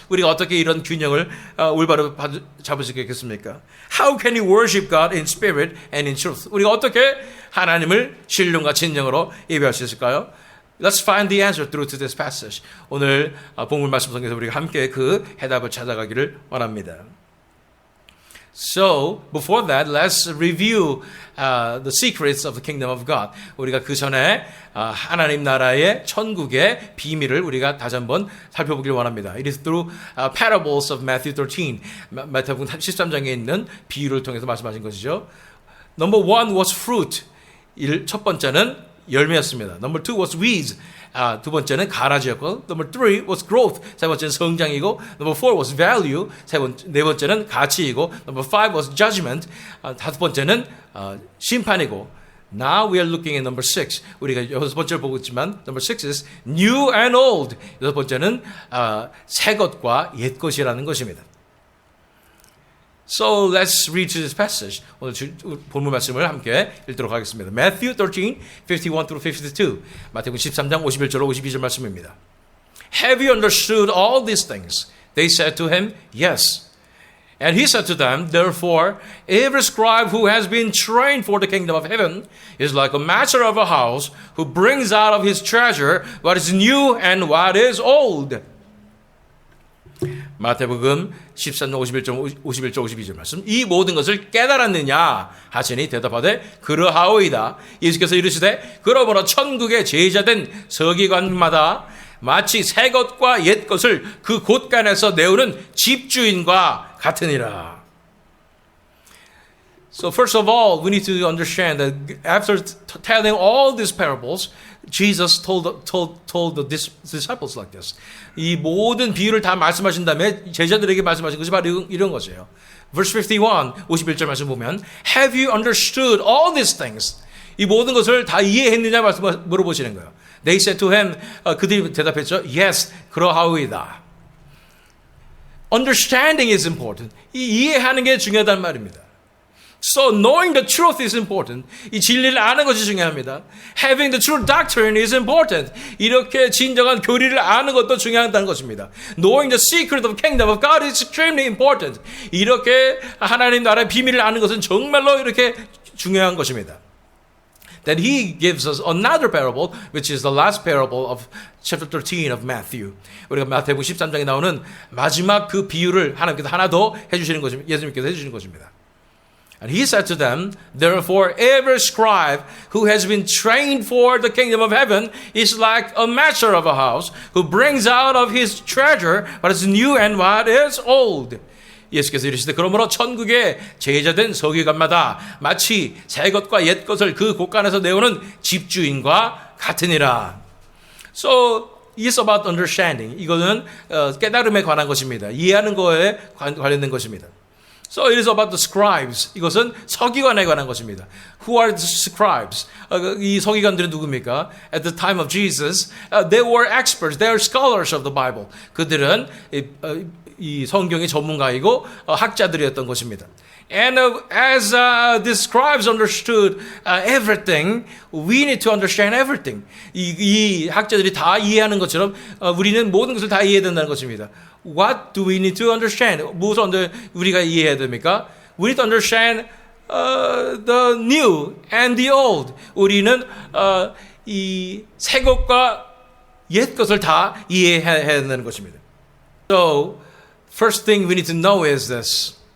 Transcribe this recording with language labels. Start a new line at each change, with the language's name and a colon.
Korean: 우리가 어떻게 이런 균형을 올바로 잡을 수 있겠습니까?
English: How can you worship God in spirit and in truth?
Korean: 우리가 어떻게 하나님을 신령과 진정으로 예배할 수 있을까요?
English: Let's find the answer through to this passage.
Korean: 오늘 본문 말씀 속에서 우리가 함께 그 해답을 찾아가기를 원합니다.
English: So, before that, let's review the secrets of the kingdom of God.
Korean: 우리가 그 전에 하나님 나라의 천국의 비밀을 우리가 다시 한번 살펴보길 원합니다.
English: It is through parables of Matthew 13.
Korean: 마태복음 13장에 있는 비유를 통해서 말씀하신 것이죠.
English: Number one was fruit.
Korean: 첫 번째는 열매였습니다.
English: Number two was weeds.
Korean: 두 번째는 가라지였고,
English: Number three was growth.
Korean: 세 번째는 성장이고,
English: Number four was value.
Korean: 네 번째는 가치이고,
English: Number five was judgment.
Korean: 다섯 번째는 심판이고.
English: Now we are looking at number six.
Korean: 우리가 여섯 번째를 보고 있지만,
English: Number six is new and old.
Korean: 여섯 번째는 새 것과 옛 것이라는 것입니다.
English: So let's read this passage.
Korean: 오늘 본문 말씀을 함께 읽도록 하겠습니다.
English: Matthew 13, 51 through 52.
Korean: 마태복음 13장 51절로 52절 말씀입니다.
English: Have you understood all these things? They said to him, Yes. And he said to them, Therefore, every scribe who has been trained for the kingdom of heaven is like a master of a house who brings out of his treasure what is new and what is old.
Korean: 마태복음 13장 51절 52절 말씀. 이 모든 것을 깨달았느냐 하시니 대답하되 그러하오이다. 예수께서 이르시되 그러므로 천국의 제자된 서기관마다 마치 새 것과 옛 것을 그 곳간에서 내오는 집주인과 같으니라.
English: So first of all, we need to understand that after telling all these parables, Jesus told the disciples like this.
Korean: 이 모든 비유를 다 말씀하신 다음에 제자들에게 말씀하신 것이 바로 이런 것이에요.
English: Verse 51,
Korean: 51절 말씀 보면
English: Have you understood all these things?
Korean: 이 모든 것을 다 이해했느냐 물어보시는 거예요.
English: They said to him,
Korean: 그들이 대답했죠.
English: Yes,
Korean: 그러하오이다.
English: Understanding is important.
Korean: 이해하는 게 중요하단 말입니다.
English: So knowing the truth is important.
Korean: 이 진리를 아는 것이 중요합니다.
English: Having the true doctrine is important.
Korean: 이렇게 진정한 교리를 아는 것도 중요하다는 것입니다.
English: Knowing the secret of the kingdom of God is extremely important.
Korean: 이렇게 하나님 나라의 비밀을 아는 것은 정말로 이렇게 중요한 것입니다.
English: Then he gives us another parable, which is the last parable of chapter 13 of Matthew.
Korean: 우리가 마태복음 13장에 나오는 마지막 그 비유를 하나님께서 하나 더 해주시는 것입니다. 예수님께서 해주시는 것입니다.
English: And he said to them, Therefore, every scribe who has been trained for the kingdom of heaven is like a master of a house who brings out of his treasure what is new and what is old.
Korean: 예수께서 이르시되 그러므로 천국의 제자된 서기관마다 마치 새 것과 옛 것을 그 곳간에서 내오는 집주인과 같으니라.
English: So, it's about understanding.
Korean: 이거는 깨달음에 관한 것입니다. 이해하는 거에 관련된 것입니다.
English: So it is about the scribes.
Korean: 이것은 서기관에 관한 것입니다.
English: Who are the scribes?
Korean: 이 서기관들은 누굽니까?
English: At the time of Jesus, they were experts. They are scholars of the Bible.
Korean: 그들은 이 성경의 전문가이고 학자들이었던 것입니다.
English: And as the scribes understood everything, we need to understand everything.
Korean: 이 학자들이 다 이해하는 것처럼 우리는 모든 것을 다 이해해야 된다는 것입니다.
English: What do we need to understand?
Korean: 무엇을 우리가 이해해야 됩니까?
English: We need to understand the new and the old.
Korean: 우리는 이 새 것과 옛 것을 다 이해해야 된다는 것입니다.
English: So, first thing we need to know is this.